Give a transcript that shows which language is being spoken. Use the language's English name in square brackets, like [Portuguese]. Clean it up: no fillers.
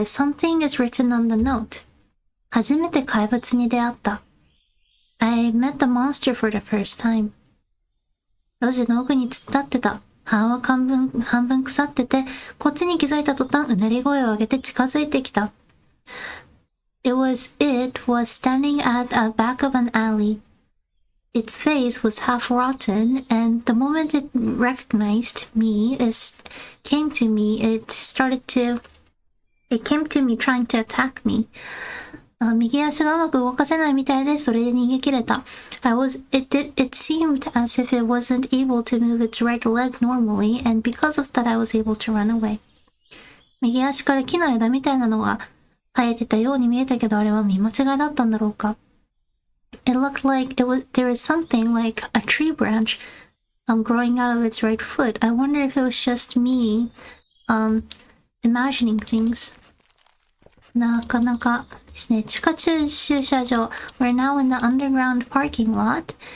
[English] Something is written on the note. [Japanese] 初めて怪物に出会った。 [English] I met the monster for the first time. [Japanese] 路地の奥に突っ立ってた。半は半分腐ってて、こっちに気づいた途端、うなり声を上げて近づいてきた。 [English] It was standing at the back of an alley. Its face was half rotten, and the moment it recognized me, it came to me trying to attack me. [Japanese] 右足がうまく動かせないみたいで、それで逃げ切れた。 [English] It seemed as if it wasn't able to move its right leg normally, and because of that I was able to run away. [Japanese] 右足から木の枝みたいなのが生えてたように見えたけど、あれは見間違いだったんだろうか。 [English] It looked like there was something like a tree branch growing out of its right foot. I wonder if it was just me imagining things. [Japanese] なかなかですね。地下駐車場。 [English] We're now in the underground parking lot.